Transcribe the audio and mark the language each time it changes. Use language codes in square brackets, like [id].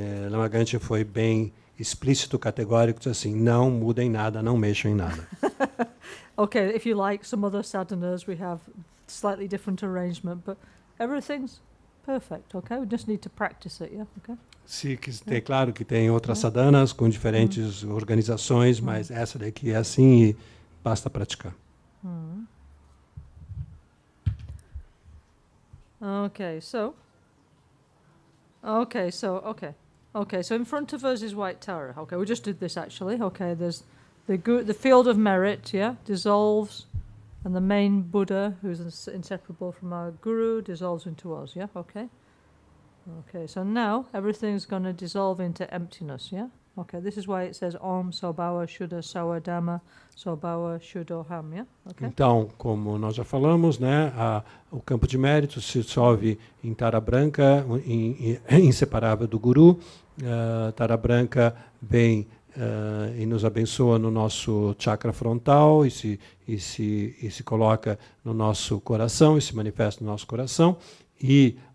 [pt] Lama Ganshin foi bem explícito, categórico, diz assim, não mudem nada, não mexam em nada. [en] Okay, if you like some other sadhanas, we have slightly different arrangement, but everything's perfect, okay? We just need to practice it, yeah? Okay? [pt] É claro que tem outras sadhanas com diferentes organizações, mas essa daqui é assim e basta praticar. [en] Okay, so in front of us is white Tara. Okay, we just did this actually. Okay, there's the field of merit, yeah, dissolves, and the main Buddha, who's inseparable from our Guru, dissolves into us, yeah, okay? Okay, so now everything's going to dissolve into emptiness, yeah? Okay, this is why it says [sa] Om Sobhawa Shuddha Sawa Dhamma Sobhawa Shuddhoham, [en] yeah? Okay? [pt] Então, como nós já falamos, né, o campo de mérito se dissolve em Tara Branca, inseparável do Guru. Tara Branca vem e nos abençoa no nosso chakra frontal e se coloca no nosso coração e se manifesta no nosso coração, e